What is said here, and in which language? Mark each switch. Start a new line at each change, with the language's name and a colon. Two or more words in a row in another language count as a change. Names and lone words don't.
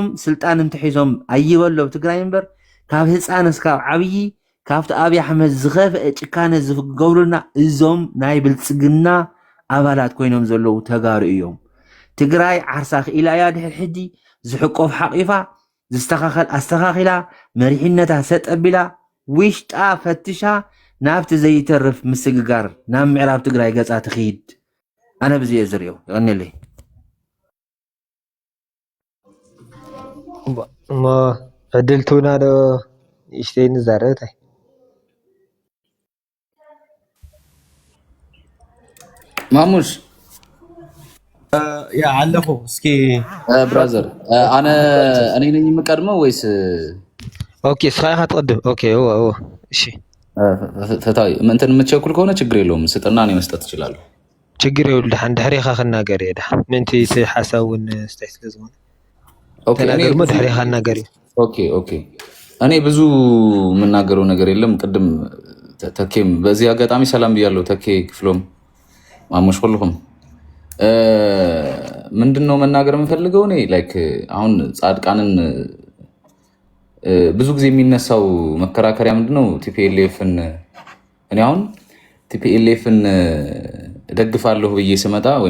Tigrinya: ስልጣን እንትሒዞም ኣይበሎም ትግራይ እምበር ካብ ህፃን እስካብ ዓብዪ ካብቲ ኣብይ ኣሕመድ ዝኸፍአ ጭካነ ዝገብሩልና እዞም ናይ ብልፅግና ኣባላት ኮይኖም ዘለዉ ተጋሩ እዮም ትግራይ ዓርሳ ክኢላ እያ ድሕሪ ሕጂ ዝሕቆፍ ሓቂፋ ዝስተኻኸል ኣስተኻኺላ መሪሕነታ ሰጠቢላ ውሽጣ ፈትሻ ናብቲ ዘይተርፍ ምስግጋር ናብ ምዕራብ ትግራይ ገፃ ትኽይድ ኣነ ብዚየ ዝርዮ ይቐኒለይ እሞ ዕድልቱና ዶ ይሽተይ ንዛረብታይ ማሙሽ
Amharic: ያ አለፉ እስኪ ብራዘር እኔ ነኝ የምቀድመው ወይስ
Tigrinya: ኦኬ ስራኻ ትቀድም ኦኬ ኦ እሺ
Amharic: ፈታዊ እንትን የምትቸኩል ከሆነ ችግር የለውም ስጥና እኔ መስጠት እችላለሁ ችግር የለውም
Tigrinya: ድሕሪኻ ክናገር እየ ምንቲ ሓሳቡን ስታይ ስለዝሆነ ተናገርሞ ድሕሪኻ ክናገር
Amharic: ኦኬ እኔ ብዙ የምናገረው ነገር የለም ቅድም ተኬም በዚህ አጋጣሚ ሰላም ብያለሁ ተኬ ክፍሎም ማሙሽ ሁሉም ምንድነው መናገር የምፈልገው እኔ ላይክ አሁን ጻድቃንን ብዙ ጊዜ የሚነሳው መከራከሪያ ምንድነው ቲፒኤልኤፍን እኔ አሁን ቲፒኤልኤፍን ደግፋለሁ ብዬ ስመጣ ወይም